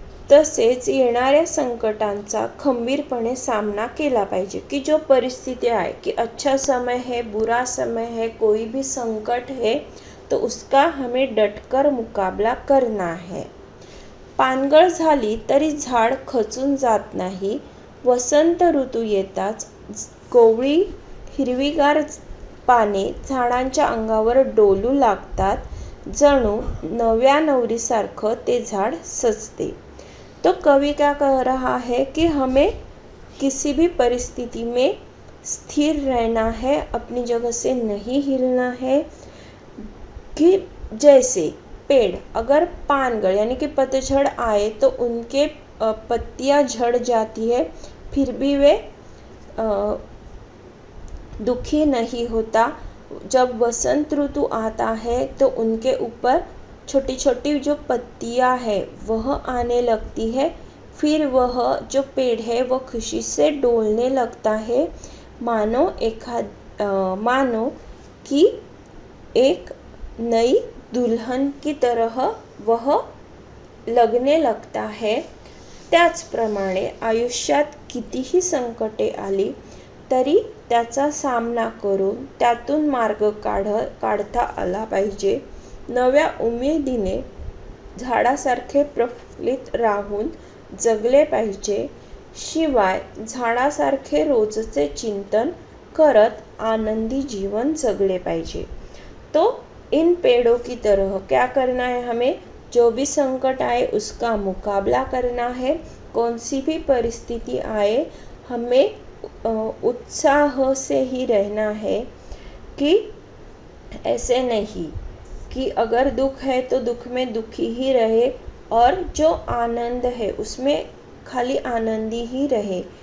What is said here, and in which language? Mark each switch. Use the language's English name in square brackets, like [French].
[Marathi] तसेच येणाऱ्या संकटांचा खंबीरपणे सामना केला पाहिजे [Hindi] कि जो परिस्थिति आहे कि अच्छा समय है, बुरा समय है, कोई भी संकट है तो उसका हमें डटकर मुकाबला करना है। [Marathi] पानगळ झाली तरी झाड खचून जात नाही, वसंत ऋतू येताच कोवळी हिरवीगार पाने झाडांच्या अंगावर डोलू लागतात, जणू नव्या नवरीसारखं ते झाड सजते। [Hindi] तो कवि क्या कह रहा है कि हमें किसी भी परिस्थिति में स्थिर रहना है, अपनी जगह से नहीं हिलना है कि जैसे पेड़ अगर पानगळ यानी कि पतझड़ आए तो उनके पत्तियां झड़ जाती है फिर भी वे दुखी नहीं होता। जब वसंत ऋतु आता है तो उनके ऊपर छोटी छोटी जो पत्तियां है वह आने लगती है, फिर वह जो पेड़ है वो खुशी से डोलने लगता है, मानो कि एक नई दुल्हन की तरह वह लगने लगता है. [Marathi] त्याचप्रमाणे आयुष्यात कितीही संकटे आली तरी त्याचा सामना करून त्यातून मार्ग काढता आला पाहिजे. नव्या उमेदीने झाडासारखे प्रफुल्लित राहून जगले पाहिजे. शिवाय झाडासारखे रोजचे चिंतन करत आनंदी जीवन जगले पाहिजे. [Hindi] तो इन पेड़ों की तरह क्या करना है हमें? जो भी संकट आए उसका मुकाबला करना है. कौन सी भी परिस्थिति आए हमें उत्साह से ही रहना है कि ऐसे नहीं कि अगर दुख है तो दुख में दुखी ही रहे और जो आनंद है उसमें खाली आनंदी ही रहे.